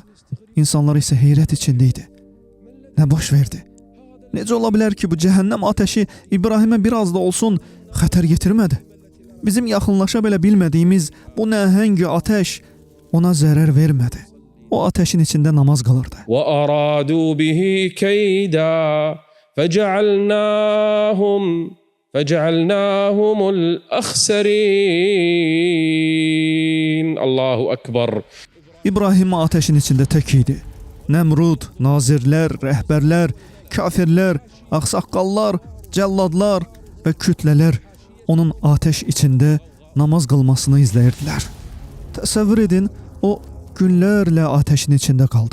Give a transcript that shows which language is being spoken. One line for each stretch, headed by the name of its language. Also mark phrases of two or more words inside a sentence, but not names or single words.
Azerbaijani: İnsanlar isə heyrət içində idi. Nə baş verdi? Necə ola bilər ki, bu cəhənnəm ateşi İbrahimə biraz da olsun xətər yetirmədi? Bizim yaxınlaşa belə bilmədiyimiz bu nəhəng ateş ona zərər vermədi. O ateşin içində namaz qılırdı.
Arabic: وأرادوا به كيدا فجعلناهم الأخسرين. الله أكبر.
Azerbaijani: İbrahim ateşin içində tək idi. Nəmrud, nazirlər, rəhbərlər, kafirlər, ağsaqqallar, cəlladlar və kütlələr onun ateş içində namaz qılmasını izləyirdilər. Təsəvvür edin, o günlərlə ateşin içində qaldı.